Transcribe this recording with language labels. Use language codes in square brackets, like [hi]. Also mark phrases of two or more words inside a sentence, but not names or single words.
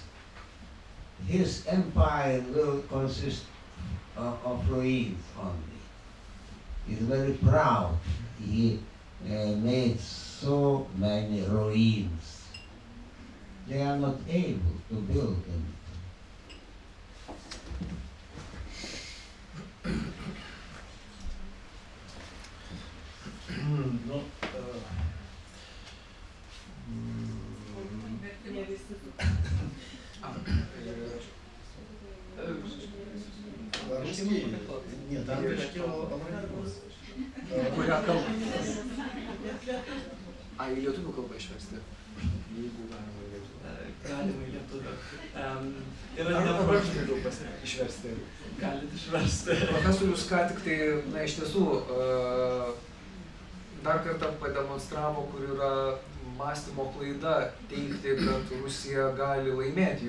[en] His empire will consist of ruins only. He's very proud. He made so many ruins. They are not able to build them. [ru] Ну, русский? Нет, английский вопрос. [lt] Kurią kalbą? Į lietuvių kalbą išversti. Jeigu galima į lietuvių. Galima į lietuvių. Arba išversti. Galit išversti. Profesorius ką tik tai, na iš tiesų, dar kartą pademonstravo, kur yra mąstymo klaida teigti, kad Rusija gali laimėti.